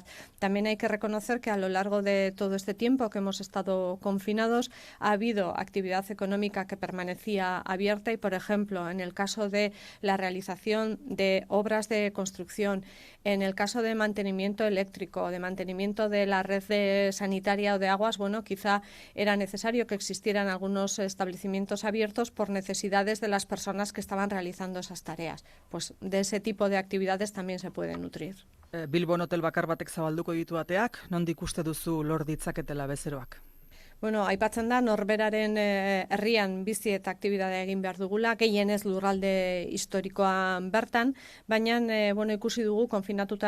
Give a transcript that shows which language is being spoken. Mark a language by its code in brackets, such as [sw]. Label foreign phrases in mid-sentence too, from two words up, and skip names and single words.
[es] También hay que reconocer que a lo largo de todo este tiempo que hemos estado confinados ha habido actividad económica que permanecía abierta y, por ejemplo, en el caso de la realización de obras de construcción, en el caso de mantenimiento eléctrico, de mantenimiento de la red sanitaria o de aguas, bueno, quizá era necesario que existieran algunos establecimientos abiertos por necesidades de las personas que estaban realizando esas tareas. Pues de ese tipo de actividades también se puede nutrir. [eu] Bilbon hotel bakar batek zabalduko ditu ateak, nondik uste duzu lor ditzaketela bezeroak? Bueno, aipatzen da norberaren herrian bizi eta aktibitatea egin behar dugula, gehienez lurralde historikoan bertan, baina ikusi dugu konfinatuta